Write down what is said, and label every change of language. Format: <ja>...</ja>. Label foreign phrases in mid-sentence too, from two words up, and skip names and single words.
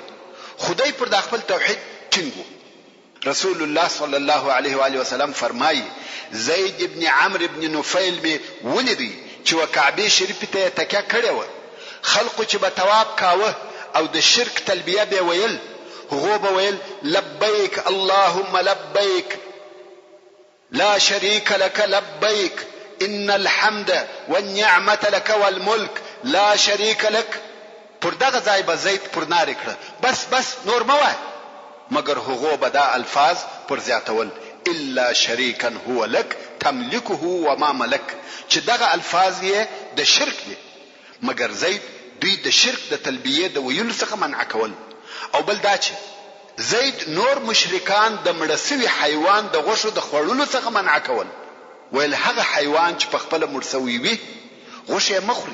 <ps>خدای پر د خپل توحید ټینګو. رسول الله صلی الله علیه و آله وسلم فرمایي زید ابن عمرو ابن نفیل به ولیدي چې وکعبه شریف ته تکیه کړې و. خلقو چې به تواب کاوه او د شرک تلبیه به ویل، هغه به ویل</ps> <ar>لبیک اللهم لبیک لا شريك لك لبيك ان الحمد والنعمه لك والملك لا شريك لك.</ar> <ps>پر دغه ځای به زید پر نار کړه، بس نور موه. مگر هغه به دا الفاظ پر زیاتول</ps> <ar>الا شريكا هو لك تملكه وما ملك،</ar> <ps>چې دغه الفاظ یې د شرک دي. مگر زید دوی د شرک د تلبیه د ویلو څخه منع کول. او بل دا چې زید نور مشرکان د مړسوي حیوان د غوښو د خوړلو څخه منع کول. ویل هغه حیوان چې په خپل مرسوي وي غوښه مخوري.</ps>